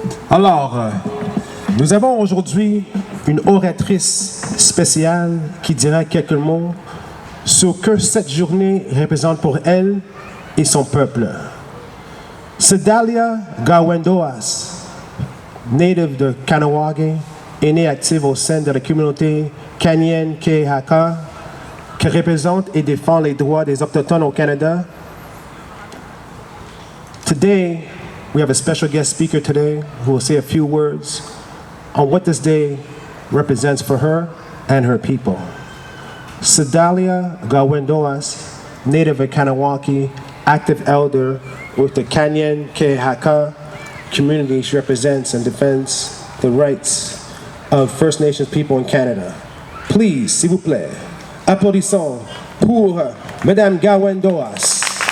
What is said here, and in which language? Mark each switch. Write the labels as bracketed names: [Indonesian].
[French] Alors, nous avons aujourd'hui une oratrice spéciale qui dira quelques mots sur ce que cette journée représente pour elle et son peuple. Sedalia Gawendoas, native de Kanawagé, est née active au sein de la communauté Canyen Kehaka, qui représente et défend les droits des Autochtones au Canada. [English] Today, we have a special guest speaker today who will say a few words on what this day represents for her and her people. Sedalia Gawendoas, native of Kanawaki, active elder with the Canyen Kehaka community. She represents and defends the rights of First Nations people in Canada. Please, [French] s'il vous plaît, applaudissons pour Madame Gawendoas.